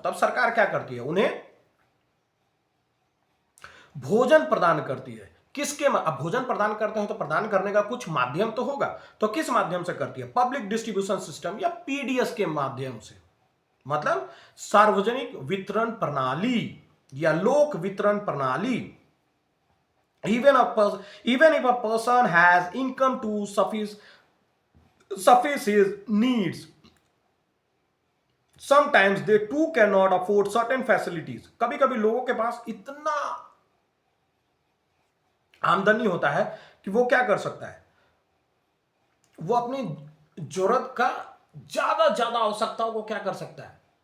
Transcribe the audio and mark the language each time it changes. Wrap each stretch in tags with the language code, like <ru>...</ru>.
<hi>तब सरकार क्या करती है, उन्हें भोजन प्रदान करती है। किसके, अब भोजन प्रदान करते हैं तो प्रदान करने का कुछ माध्यम तो होगा, तो किस माध्यम से करती है, पब्लिक डिस्ट्रीब्यूशन सिस्टम या पीडीएस के माध्यम से, मतलब सार्वजनिक वितरण प्रणाली या लोक वितरण प्रणाली।</hi> <en>even if a person has income to suffice his needs, sometimes they too cannot afford certain facilities।</en> <hi>कभी कभी लोगों के पास इतना आमदनी होता है कि वो क्या कर सकता है, वो अपनी जरूरत का ज्यादा आवश्यकताओं को क्या कर सकता है,</hi>